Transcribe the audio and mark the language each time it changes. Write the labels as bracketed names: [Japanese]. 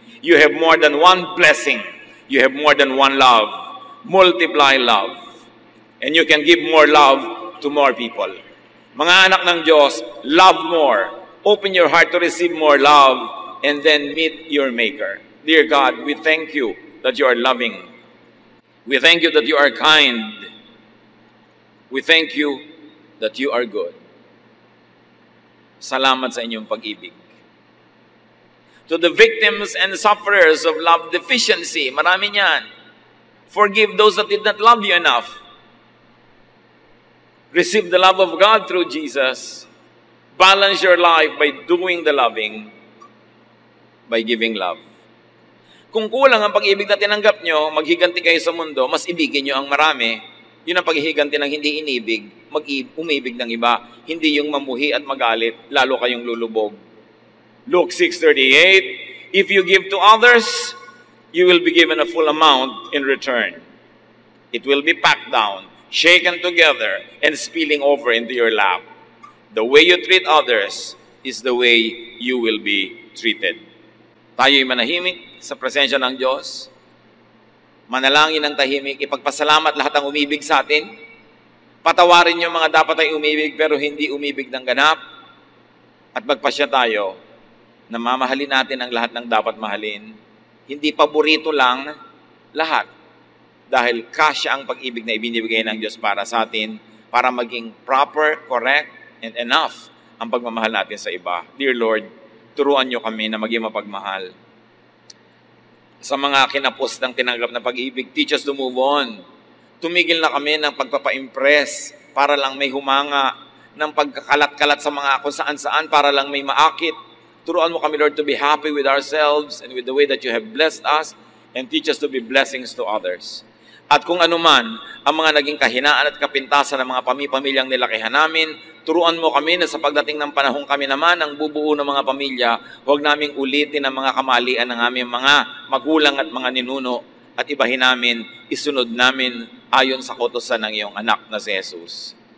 [English] You have more than one blessing. You have more than one love. Multiply love. And you can give more love to more people. [Filipino] Mga anak ng Diyos, [English] love more. Open your heart to receive more love and then meet your Maker. Dear God, we thank you that you are loving. We thank you that you are kind. We thank you that you are good. [Filipino] Salamat sa inyong pag-ibig. [English] To the victims and sufferers of love deficiency, [Filipino] marami niyan. [English] Forgive those that did not love you enough. Receive the love of God through Jesus. Balance your life by doing the loving, by giving love. [Filipino] Kung kulang ang pag-ibig na tinanggap nyo, maghiganti kayo sa mundo, mas ibigin nyo ang marami. Yun ang paghihiganti ng hindi inibig, umibig ng iba. Hindi yung mamuhi at magalit, lalo kayong lulubog. [English] Luke 6:38, if you give to others, you will be given a full amount in return. It will be packed down, shaken together, and spilling over into your lap. The way you treat others is the way you will be treated. [Filipino] Tayo'y manahimik sa presensya ng Diyos. Manalangin ng tahimik, ipagpasalamat lahat ang umibig sa atin. Patawarin yung mga dapat ay umibig pero hindi umibig ng ganap. At magpasya tayo na mamahalin natin ang lahat ng dapat mahalin. Hindi paborito lang lahat. Dahil kasya ang pag-ibig na ibinibigay ng Diyos para sa atin para maging [English] proper, correct, and enough [Filipino] ang pagmamahal natin sa iba. Dear Lord, turuan niyo kami na maging mapagmahal. Sa mga kinapos ng tinanggap na pag-ibig, [English] teach us to move on. [Filipino] Tumigil na kami ng pagpapa-impress para lang may humanga, ng pagkakalat-kalat sa mga kung saan-saan para lang may maakit. Turuan mo kami, [English] Lord, to be happy with ourselves and with the way that you have blessed us and teach us to be blessings to others. [Filipino] At kung anuman ang mga naging kahinaan at kapintasan ng mga pamilyang nilakihan namin, turuan mo kami na sa pagdating ng panahon kami naman ang bubuo ng mga pamilya, huwag naming ulitin ang mga kamalian ng aming mga magulang at mga ninuno at ibahin namin, isunod namin ayon sa kautusan ng iyong anak na si Jesus.